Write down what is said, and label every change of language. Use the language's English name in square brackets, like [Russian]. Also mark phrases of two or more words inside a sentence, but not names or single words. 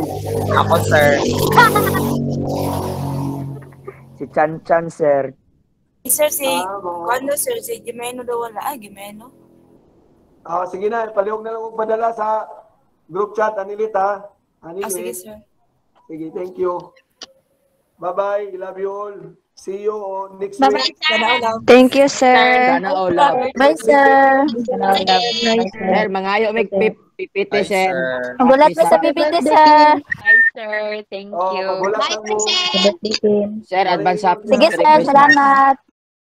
[Hiligaynon] Ako, sir. Si Chan Chan, sir. Sir, si Kondo, sir, si Gimeno daw wala. Gimeno. Sige na, palihog na lang kong padala sa group chat, Anilit ha. Anilit. Sige, sir. Sige, [English] thank you. Bye-bye. Love you all. See you next Bye-bye, week. sir. Thank you, sir. [Filipino] Sana all. [English] Bye, sir. [Hiligaynon] Sir, mangayo may pipiti, sir. Magulat mo sa pipiti, sir. [English] Hi, sir. Thank you. Bye, sir. Sir, advance happy. [Hiligaynon] Sige, sir. Salamat.